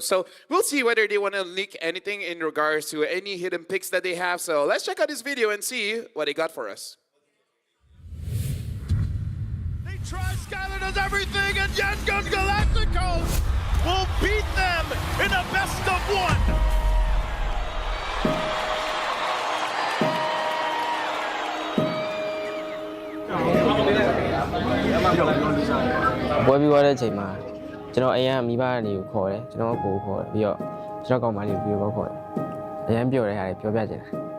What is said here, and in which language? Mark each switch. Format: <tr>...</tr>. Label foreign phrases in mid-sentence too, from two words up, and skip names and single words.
<en>So we'll see whether they want to leak anything in regards to any hidden picks that they have. So let's check out this video and see what they got for us. They try, Skyler does everything, and Young Galacticos will beat them in a best of one.</en> <my>ပွဲပြီးသွားတဲ့အချိန်မှာကျွန်တော်အိမ်ကမိဘတွေကိုခေါ်တယ်ကျွန်တော်ကိုခေါ်တယ်ပြီးတော့ကျွန်တော်ကောင်မလေးကိုပြောခေါ်တယ်အရင်ပြောတဲ့ဟာတွေပြောပြချင်တယ်</my>